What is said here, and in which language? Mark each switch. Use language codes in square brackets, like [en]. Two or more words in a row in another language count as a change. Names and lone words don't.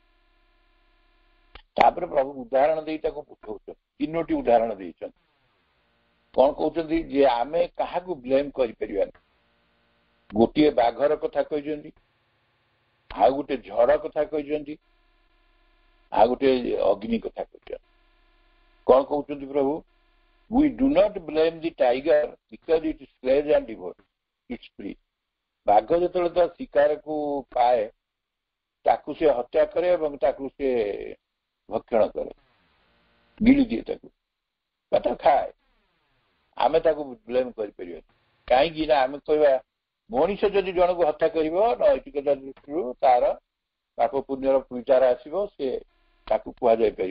[or] ତାପରେ ପ୍ରଭୁ ଉଦାହରଣ ଦେଇ ତାକୁ ବୁଝଉଛନ୍ତି, 3ଟି ଉଦାହରଣ ଦେଇଛନ୍ତି। କଣ କହୁଛନ୍ତି? ଯେ ଆମେ କାହାକୁ ବ୍ଲେମ କରିପାରିବାନି। ଗୋଟିଏ ବାଘର କଥା କହିଛନ୍ତି, ଆଉ ଗୋଟେ ଝଡ଼ କଥା କହିଛନ୍ତି, ଆଉ ଗୋଟେ ଅଗ୍ନି କଥା କହିଛନ୍ତି। କଣ କହୁଛନ୍ତି ପ୍ରଭୁ? [en] We do not blame the tiger because it slays and devours its prey. [or] ବାଘ ଯେତେବେଳେ ତା ଶିକାରକୁ ପାଏ, ତାକୁ ସେ ହତ୍ୟା କରେ ଏବଂ ତାକୁ ସେ ଭକ୍ଷଣ କରେ, ଗିଳି ଦିଏ ତାକୁ, ବା ତାକୁ ଖାଏ। ଆମେ ତାକୁ ବ୍ଲେମ କରିପାରିବାନି। କାହିଁକି ନା ଆମେ କହିବା ମଣିଷ ଯଦି ଜଣକୁ ହତ୍ୟା କରିବ, ନୈତିକତା ଦୃଷ୍ଟିରୁ ତାର ପାପ ପୁଣ୍ୟର ବିଚାର ଆସିବ, ସେ ତାକୁ କୁହାଯାଇପାରିବ।